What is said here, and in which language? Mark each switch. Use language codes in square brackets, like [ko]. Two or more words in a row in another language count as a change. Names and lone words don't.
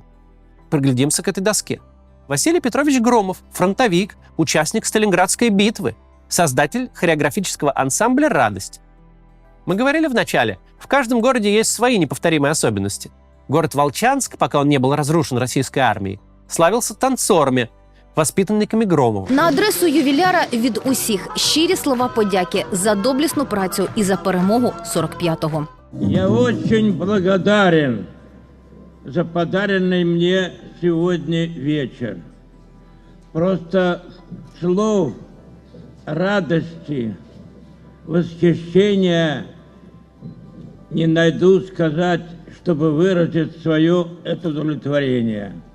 [ru] Приглядимся к этой доске. Василий Петрович Громов, фронтовик, участник Сталинградской битвы, создатель хореографического ансамбля «Радость». Мы говорили в начале, в каждом городе есть свои неповторимые особенности. Город Волчанск, пока он не был разрушен российской армией, славился танцорами, воспитанниками Громова. [uk] На адресу ювіляра від усіх щирі слова подяки за доблесну працю і за перемогу 45-го. [ru] Я очень благодарен за подаренный мне сегодня вечер. Просто слов радости, восхищения не найду сказать, чтобы выразить свое это удовлетворение.